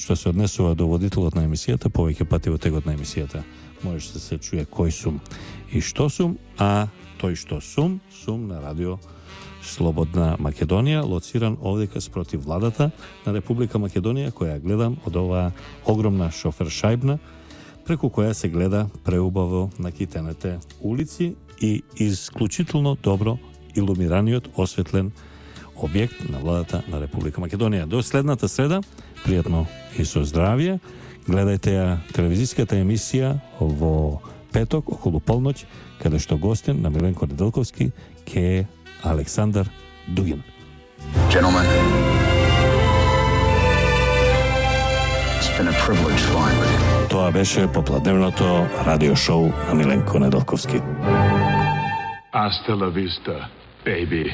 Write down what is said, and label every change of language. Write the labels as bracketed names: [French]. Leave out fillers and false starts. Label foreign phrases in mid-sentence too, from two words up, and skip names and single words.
[Macedonian] Што се однесува до водителот на емисијата, повеќе пати во текот на емисијата можеш да се чуе кој сум и што сум, а тој што сум на радио Слободна Македонија, лоциран овдека спротив владата на Република Македонија, која гледам од оваа огромна шофершајбна, преку која се гледа преубаво на китените улици и исклучително добро илумираниот осветлен објект на владата на Република Македонија. До следната среда, пријатно и со здравје. Гледајте ја телевизиската емисија во петок околу полноќ, каде што гостин на Миленко Неделковски ке е Александар Дугин. [English] Gentlemen, it's been a privilege flying with you. [Macedonian] Тоа беше попладневното радио шоу на Миленко Неделковски. [Spanish] Hasta la vista, baby.